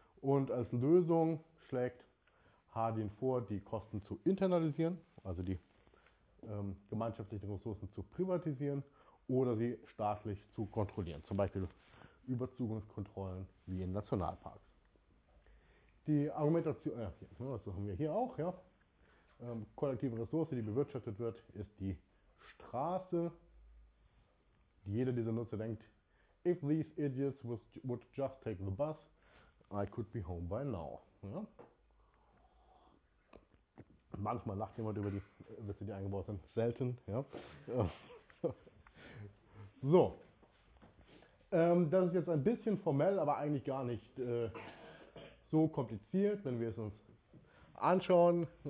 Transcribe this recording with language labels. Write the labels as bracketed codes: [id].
[de] Und als Lösung schlägt Hardin vor, die Kosten zu internalisieren, also die gemeinschaftlichen Ressourcen zu privatisieren oder sie staatlich zu kontrollieren, zum Beispiel über Zugangskontrollen wie in Nationalparks. Die Argumentation, das haben wir hier auch, ja, kollektive Ressource, die bewirtschaftet wird, ist die Straße. Jeder dieser Nutzer denkt, [en] if these idiots would just take the bus, I could be home by now. [de] Ja. Manchmal lacht jemand über die Witze, die eingebaut sind, selten. Ja. So, das ist jetzt ein bisschen formell, aber eigentlich gar nicht so kompliziert, wenn wir es uns anschauen.